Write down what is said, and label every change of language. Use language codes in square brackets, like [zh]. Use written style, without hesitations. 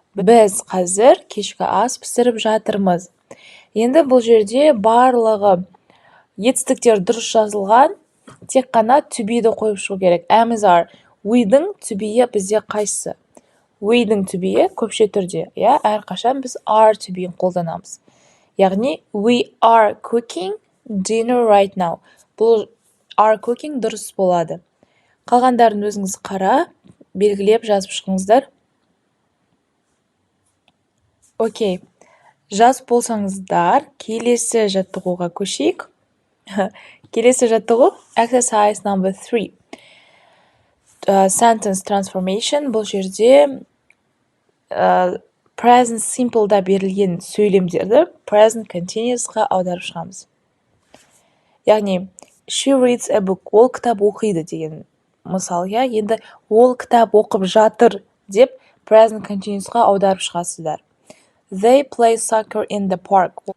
[kk] Біз қазір кешкі ас пісіріп жатырмыз. Енді бұл жерде барлығы етістіктер дұрыс жазылған, тек қана to be'ді қойып шығу керек. [en] Am's are. [kk] We'дің to be'і бізде қайсы? We'дің to be'і көпше түрде. Әрқашан біз are to be'ін қолданамыз. [en] Яғни, we are cooking dinner right now. [kk] Бұл [en] are cooking [kk] дұрыс болады. Қалғандарын өзіңіз қара, белгілеп жазып шығыңыздар. Окей. Жаз болсаңыздар, келесі жаттығуға көшейік. Келесі жаттығу [en] exercise number 3. Sentence transformation. [kk] Бұл жерде present simple'да берілген сөйлемдерді present continuous'қа аударып шығамыз. [en] Яғни, she reads a book. [kk] Ол кітап оқиды деген мысал. Енді ол кітап оқып жатыр деп present continuous'қа аударып шығасыздар. [en] They play soccer in the park.